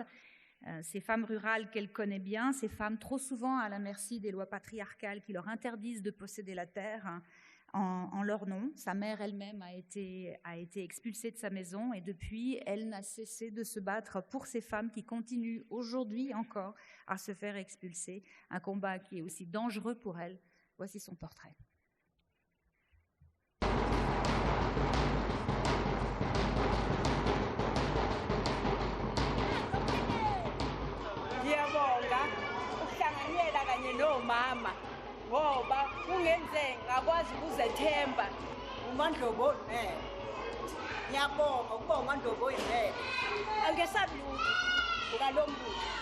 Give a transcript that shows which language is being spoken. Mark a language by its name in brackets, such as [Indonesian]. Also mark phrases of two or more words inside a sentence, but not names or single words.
[French] Ces femmes rurales qu'elle connaît bien, ces femmes trop souvent à la merci des lois patriarcales qui leur interdisent de posséder la terre en leur nom. Sa mère elle-même a été expulsée de sa maison et depuis, elle n'a cessé de se battre pour ces femmes qui continuent aujourd'hui encore à se faire expulser. Un combat qui est aussi dangereux pour elle. Voici son portrait. [Zulu] ngoba kungenze ngakwazi ukuzethemba uMandlovu ngiyabonga ukuba uMandlovu oyimele angesabi lutho ngalomuntu.